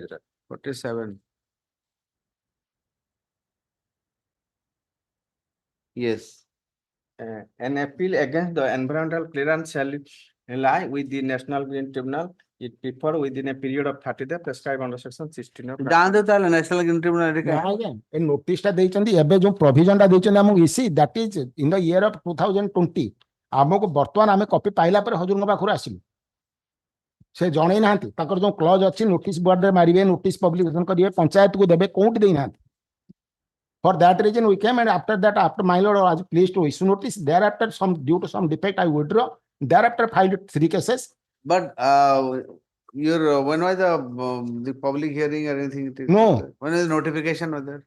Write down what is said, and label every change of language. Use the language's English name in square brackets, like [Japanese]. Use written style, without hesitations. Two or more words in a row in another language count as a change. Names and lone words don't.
[English] 47. Yes. An appeal against the environmental clearance shall lie with the National Green Tribunal. It prefer within a period of 30 days prescribed under section 16 of. National Green Tribunal. In notice [Odia] ଟା ଦେଇଛନ୍ତି ଏବେ ଯୋଉ provision ଟା ଦେଇଛନ୍ତି ଆମକୁ [English] EC that is in the year of 2020 [Odia] ଆମକୁ ବର୍ତ୍ତମାନ ଆମେ କପି ପାଇଲା ପରେ ହଜୁରଙ୍କ ପାଖରୁ ଆସିଲୁ ସେ ଜଣେଇ ନାହାନ୍ତି ତାଙ୍କର ଯୋଉ କ୍ଲଜ ଅଛି ନୋଟିସ ବୋର୍ଡରେ ମାରିବେ [English] notice publication [Odia] କରିବେ ପଞ୍ଚାୟତକୁ ଦେବେ କୋଉଠି ଦେଇନାହାନ୍ତି. [English] For that reason we came and after that after my lord was pleased to issue notice thereafter some due to some defect I withdraw thereafter filed 3 cases. But when was the public hearing or anything? No. When is notification was there?